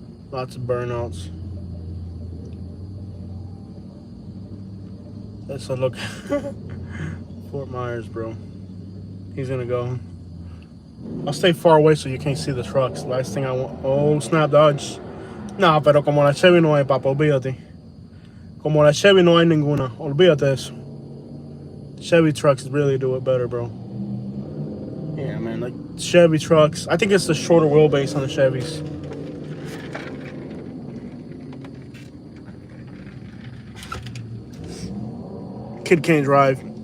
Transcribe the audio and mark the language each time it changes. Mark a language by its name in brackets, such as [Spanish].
[English] Lots of burnouts. Let's look. Fort Myers, bro. He's gonna go. I'll stay far away so you can't see the trucks. Last thing I want. Oh, snap dodge. [Spanish] No, pero como la Chevy no hay, papá, olvídate. Como la Chevy no hay ninguna. Olvídate eso. [English] Chevy trucks really do it better, bro. Yeah, man, like Chevy trucks. I think it's the shorter wheelbase on the Chevys. Kid can't drive.